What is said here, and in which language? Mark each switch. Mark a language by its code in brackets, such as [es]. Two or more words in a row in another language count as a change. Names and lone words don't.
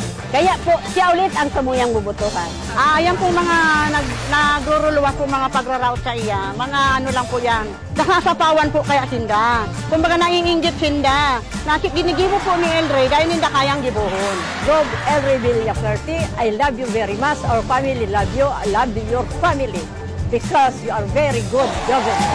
[bik] Kaya po siya ulit ang samuyang bubutuhan. Yan po mga nagruruluwas po mga pagraraot sa iya. Mga ano lang po yan. Nakasapawan po kaya sinda. Kumbaga naiinggit sinda. Ginigibo po ni Elre [tl] dahil hindi [bik] kayang gibuhon. Gov. Elre Villafuerte, [en] I love you very much. Our family love you. I love your family. Because you are very good governor.